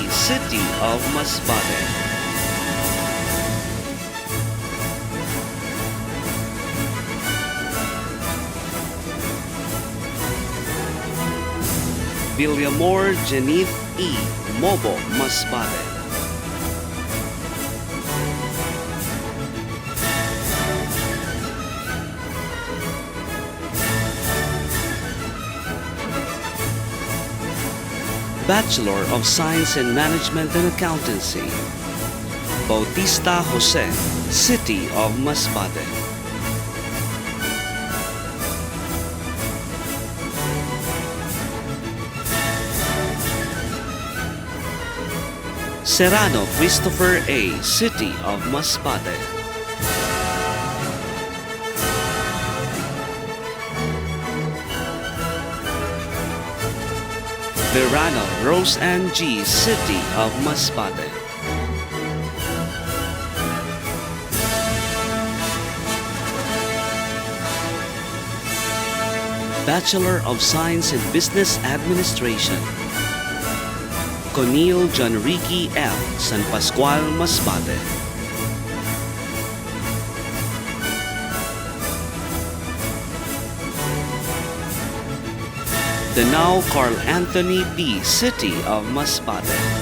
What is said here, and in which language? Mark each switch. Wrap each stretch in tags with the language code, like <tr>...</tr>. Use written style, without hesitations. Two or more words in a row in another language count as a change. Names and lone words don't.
<en>City of Masbate. Villamor Janith E. Mobo, Masbate. Bachelor of Science in Management and Accountancy, Bautista Jose, City of Masbate. Serrano Christopher A, City of Masbate. Verano Rose Ann G, City of Masbate. Bachelor of Science in Business Administration, Conil Janricky F, San Pascual, Masbate. Danao Carl Anthony P, City of Masbate.</en>